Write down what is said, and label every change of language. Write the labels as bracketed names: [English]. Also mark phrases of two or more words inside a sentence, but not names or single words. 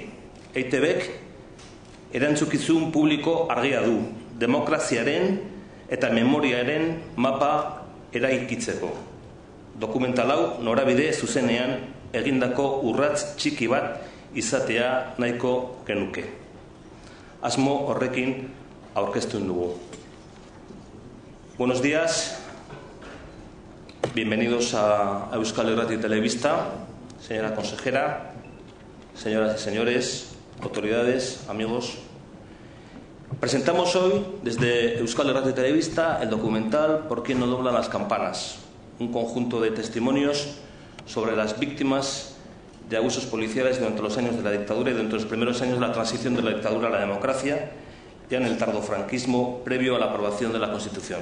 [Basque] EITBek erantzukizun publiko argia du, demokraziaren eta memoriaren mapa eraikitzeko. Dokumental hau norabide zuzenean egindako urrats txiki bat izatea nahiko genuke. Asmo horrekin aurkeztu dugu. [Spanish] Buenos días, bienvenidos a Euskal Irrati Telebista, señora consejera, señoras y señores, autoridades, amigos. Presentamos hoy desde Euskal Irrati Telebista el documental ¿Por quién no doblan las campanas?, un conjunto de testimonios sobre las víctimas de abusos policiales durante los años de la dictadura y durante los primeros años de la transición de la dictadura a la democracia, ya en el tardofranquismo previo a la aprobación de la Constitución.